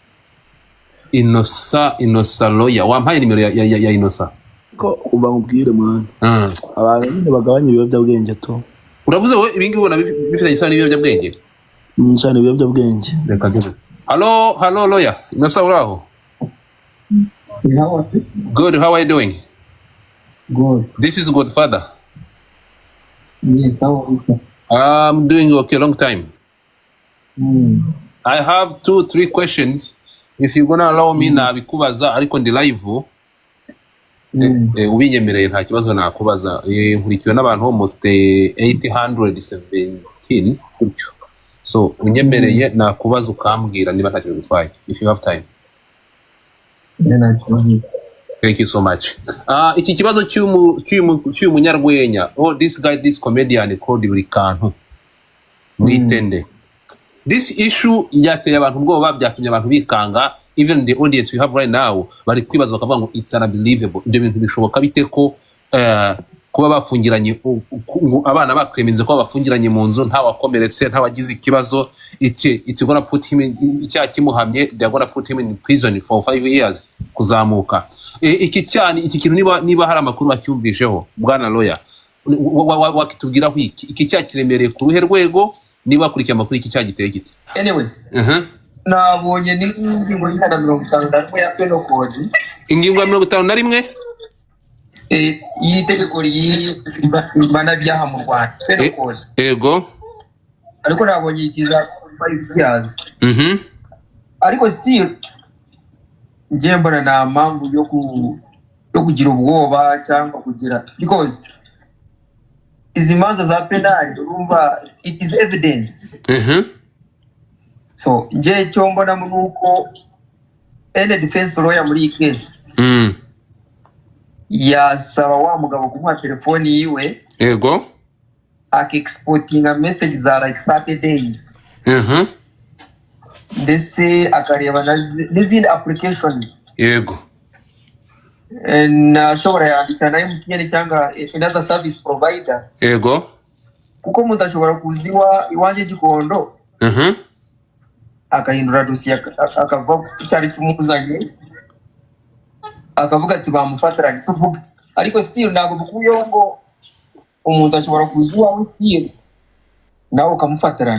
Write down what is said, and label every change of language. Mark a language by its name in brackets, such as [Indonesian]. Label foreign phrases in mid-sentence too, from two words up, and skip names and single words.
[Kinyarwanda] Inosa lawyer wampaye nimero ya Inosa ko umva nkubwire mwana abantu nyine bagabanya ibiyobyabwenge to uravuze we ibingi ubona bifitanye isano n'ibiyobyabwenge cyane ibiyobyabwenge. Hello lawyer Inosa uraho? [English] Good, how are you doing? Good. This is Godfather. Yes, how are you, sir? I'm doing okay, long time. I have 2-3 questions. If you're gonna allow me [Kinyarwanda] na bikubaza ariko ndi [English] live. [Kinyarwanda] ubinyemereye nta kibazo nakubaza. Nkurikiwe n'abantu almost 817 gutyo. So unyemereye nakubaza ukambwira niba nta kintu gutwaye, [English] if you have time. Thank you so much. [Kinyarwanda] Iki kibazo cy'uyu munyarwenya, [English] this comedian called buri kantu mwitende. This issue [Kinyarwanda] yateye abantu ubwoba, byatumye abantu bikanga. [English] Even the audience we have right now [Kinyarwanda] bari kwibaza bakavuga ngo [English] it's unbelievable. [Kinyarwanda] Ibyo bintu bishoboka bite ko kuba bafungiranye abana bakwemenze ko bafungiranye mu nzu nta wakomeretse nta wagize ikibazo, [English] it's gonna put him [Kinyarwanda] icyaha kimuhamye, [English] they gonna put him in prison for 5 years kuzamuka. [Kinyarwanda] Iki kintu niba hari amakuru acyumvisheho bwana lawyer wakitubwiraho iki cyaha kiremereye ku ruhe rwego, niba kurikiye amakuru iki cyaha giteye gite? Anyway, nabonye n'ingingo y'ijana 51 ya [English] penal code. [Kinyarwanda] Ingingo ya 51 y'itegeko ry'ibyaha mu Rwanda, [English] penal code. [Kinyarwanda] Ego. Ariko nabonye ikiza 5 years. Ariko still ngiye mbona na mpamvu yo kugira ubwoba cyangwa kugira, because izi manza za penal urumva [English] it is evidence. [Kinyarwanda] So ngiye cyo mbona nuko [English] any defense lawyer [Kinyarwanda] muri case yasaba wa mugabo kumuha telefoni yiwe. Ego. [English] Exporting a message za like 30 days. [Kinyarwanda] Ndetse akareba n'izindi applications. Ego. Nashobora yandika na MTN cyangwa [English] another service provider. [Kinyarwanda] Ego. Kuko umuntu ashobora kuziwa iwanje Gikondo. Akahindura dosiye akava cyari kimuzanye, akavuga ati bamufatiranye tuvuga. Ariko still ntabwo bukuyeho ngo umuntu ashobora kuziwa still nawe ukamufatiranye.